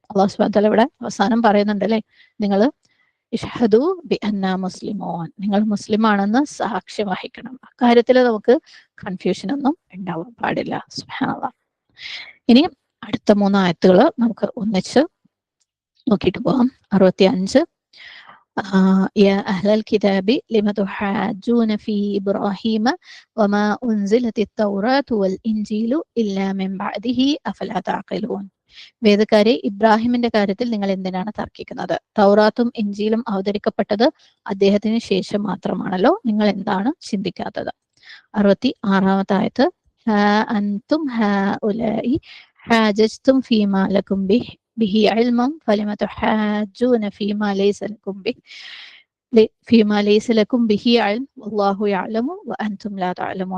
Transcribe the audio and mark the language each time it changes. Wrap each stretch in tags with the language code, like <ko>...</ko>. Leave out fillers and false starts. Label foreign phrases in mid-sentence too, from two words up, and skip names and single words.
<ar>الله سبحانه وتعالى</ar> <ml>ഇവിടെ അവസാനം പറയുന്നുണ്ട് അല്ലെ, നിങ്ങൾ</ml> <ar>اشهدوا بأنا مسلمون,</ar> <ml>നിങ്ങൾ മുസ്ലിം ആണെന്ന് സാക്ഷ്യം വഹിക്കണം. അക്കാര്യത്തിൽ നമുക്ക് കൺഫ്യൂഷൻ ഒന്നും ഉണ്ടാവാൻ പാടില്ല.</ml> <ar>سبحان الله.</ar> <ml>ഇനി അടുത്ത 3 ആയത്തുകൾ നമുക്ക് ഒന്നിച്ച് നോക്കിയിട്ട് പോകാം.</ml> <ar>65 يا أهل الكتاب لم تحاجون في إبراهيم وما أنزلت التوراة والإنجيل إلا من بعده أفلا تعقلون.</ar> <ml>വേദക്കാരെ, ഇബ്രാഹിമിന്റെ കാര്യത്തിൽ നിങ്ങൾ എന്തിനാണ് തർക്കിക്കുന്നത്? തൗറാത്തും ഇഞ്ചീലും അവതരിക്കപ്പെട്ടത് അദ്ദേഹത്തിന് ശേഷം മാത്രമാണല്ലോ, നിങ്ങൾ എന്താണ് ചിന്തിക്കാത്തത്?</ml> <ar>66 ആയത്ത്, أنتم هؤلاء حاججتم فيما لكم به علم فلم تحاجون فيما ليس لكم به علم والله يعلم وأنتم لا تعلمون.</ar>